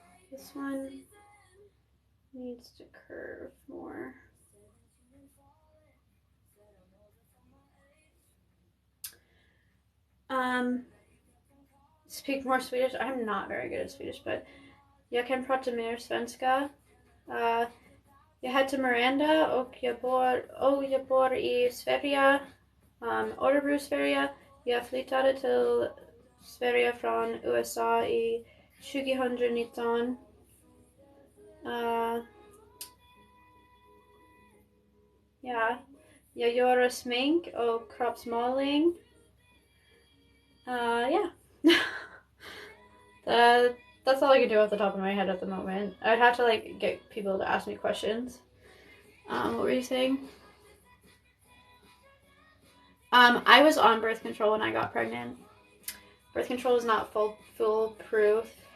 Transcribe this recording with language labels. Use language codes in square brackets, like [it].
[en] This one needs to curve more. Speak more Swedish. I'm not very good at Swedish, but [sv] jag kan prata mer svenska. Jag heter Miranda och jag bor i Sverige, Örebro, Sverige. Jag flyttade till Sverige från USA i 2019. Ja, jag gör smink och kroppsmålning. [en] Yeah. That's all I can do off the top of my head at the moment. I'd have to like get people to ask me questions. What were you saying? I was on birth control when I got pregnant. Birth control is not foolproof.